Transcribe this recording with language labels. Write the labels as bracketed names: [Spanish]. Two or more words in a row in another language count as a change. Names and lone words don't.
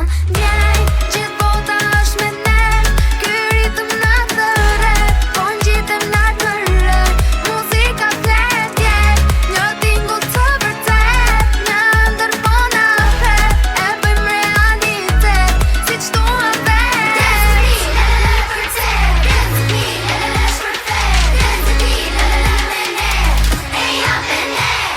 [Albanian] Ndjej, gjithë bota është me ne, ky ritëm na thëre, po ngjitem lart në re. Muzika flet, ndjej, një tingull të vërtet, një ëndër po na pret, e bëjmë realitet, siç dua vet. [English] Dance with me, la la la vërtet, dance with me, la la la [Albanian] shpërfet, [English] dance with me, la la la [Albanian] me ne, e jam me ne.